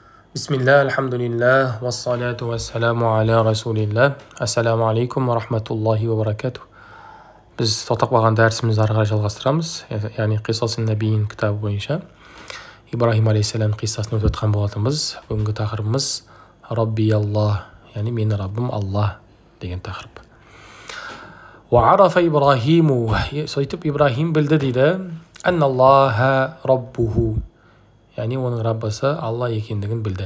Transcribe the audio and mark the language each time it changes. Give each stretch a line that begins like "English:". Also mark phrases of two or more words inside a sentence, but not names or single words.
Arabic: بسم الله، الحمد لله، والصلاة والسلام على رسول الله. السلام عليكم ورحمة الله وبركاته.
Kazakh: Біз тоқтап қалған дәрісімізді ары қарай жалғастырамыз. Яғни Қисас ан-Набиин кітабы бойынша Ибрахим алейхиссалам қиссасын өтіп жатқан болатынбыз. Бүгінгі тақырыбымыз
Arabic: ربي الله,
Kazakh: яғни менің Раббым Алла деген тақырып.
Arabic: وعرف إبراهيم,
Kazakh: сөйтіп Ибрахим білді дейді,
Arabic: أن الله ربه,
Kazakh: яғни оның Раббысы Алла екендігін білді.